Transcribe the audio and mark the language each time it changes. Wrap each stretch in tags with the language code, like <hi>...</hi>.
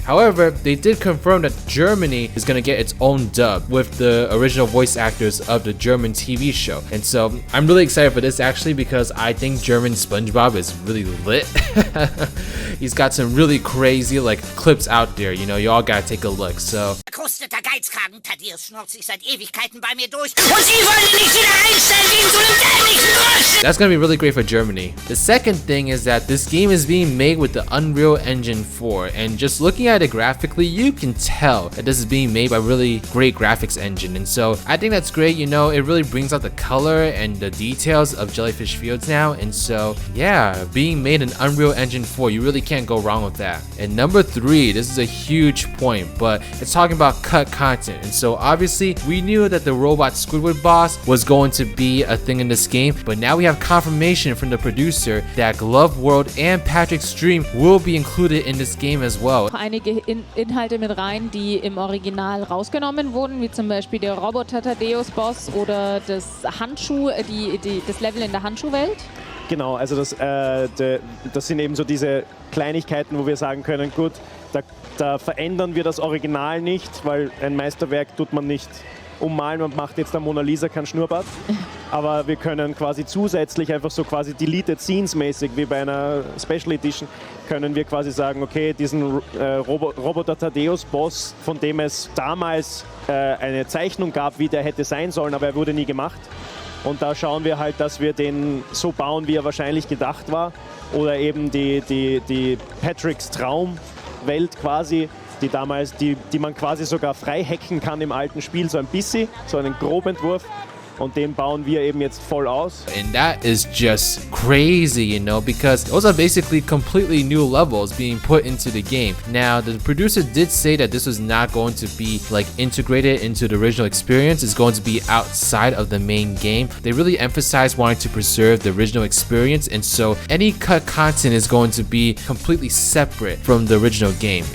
<en>However, they did confirm that Germany is gonna get its own dub with the original voice actors of the German TV show. And so I'm really excited for this actually, because I think German Spongebob is really lit. He's got some really crazy like clips out there, you know, y'all gotta take a look. So</en> <de>Krusteter Geizkragen, Thaddeus schnurrt sich seit Ewigkeiten bei mir durch und Sie wollen ihn nicht wieder einstellen wie in so einem dämlichen Rüsch!</de> <en>That's gonna be really great for Germany. The second thing is that this game is being made with the Unreal Engine 4, and just looking at it graphically, you can tell that this is being made by really great graphics engine. And so I think that's great, you know, it really brings out the color and the details of Jellyfish Fields now. And so yeah, being made in Unreal Engine 4, you really can't go wrong with that. And number 3, this is a huge point, but it's talking about cut content. And so obviously we knew that the robot Squidward boss was going to be a thing in this game, but now we have confirmation from the producer that Glove World and Patrick's Dream will be included in this game as well.</en> <de>Einige Inhalte mit rein, die im Original rausgenommen wurden, wie zum Beispiel der Roboter Thaddeus Boss oder das das Level in der Handschuhwelt. Genau, also das sind eben so diese Kleinigkeiten, wo wir sagen können, gut, da verändern wir das Original nicht, weil ein Meisterwerk tut man nicht ummalen, man macht jetzt der Mona Lisa kein Schnurrbart. aber wir können quasi zusätzlich einfach so quasi Deleted Scenes mäßig, wie bei einer Special Edition, können wir quasi sagen, okay, diesen Roboter Thaddeus-Boss, von dem es damals eine Zeichnung gab, wie der hätte sein sollen, aber er wurde nie gemacht. Und da schauen wir halt, dass wir den so bauen, wie er wahrscheinlich gedacht war. Oder eben die Patricks Traumwelt quasi, die man quasi sogar frei hacken kann im alten Spiel, so ein bisschen, so einen Grobentwurf. Und den bauen wir eben jetzt voll aus.</de> <en>And that is just crazy, you know, because those are basically completely new levels being put into the game. Now, the producer did say that this was not going to be like integrated into the original experience. It's going to be outside of the main game. They really emphasized wanting to preserve the original experience, and so any cut content is going to be completely separate from the original game.</en>